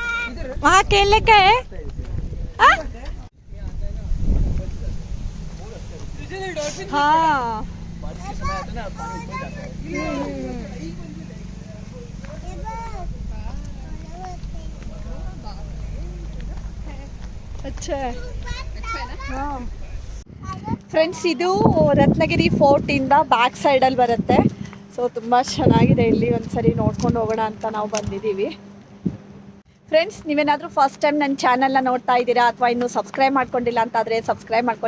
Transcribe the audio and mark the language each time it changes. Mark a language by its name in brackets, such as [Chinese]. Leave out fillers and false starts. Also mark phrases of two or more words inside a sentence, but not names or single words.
[Hindi] वहाँ खेलने का है? हाँ बारिश के समय आता है ना पानी ऊपर जाता है। अच्छा है [Kannada] ಹಾಂ ಫ್ರೆಂಡ್ಸ್, ಇದು ರತ್ನಗಿರಿ ಫೋರ್ಟಿಂದ [English] back side [Kannada] ಬರುತ್ತೆ. ಸೊ ತುಂಬ ಚೆನ್ನಾಗಿದೆ, ಇಲ್ಲಿ ಒಂದ್ಸರಿ ನೋಡ್ಕೊಂಡು ಹೋಗೋಣ ಅಂತ ನಾವು ಬಂದಿದ್ದೀವಿ. ಫ್ರೆಂಡ್ಸ್, ನೀವೇನಾದರೂ [English] first time [Kannada] ನನ್ನ ಚಾನಲ್ನ ನೋಡ್ತಾ ಇದ್ದೀರಾ ಅಥವಾ ಇನ್ನೂ ಸಬ್ಸ್ಕ್ರೈಬ್ ಮಾಡ್ಕೊಂಡಿಲ್ಲ ಅಂತಾದರೆ ಸಬ್ಸ್ಕ್ರೈಬ್ ಮಾಡ್ಕೊಳ್ಳಿ.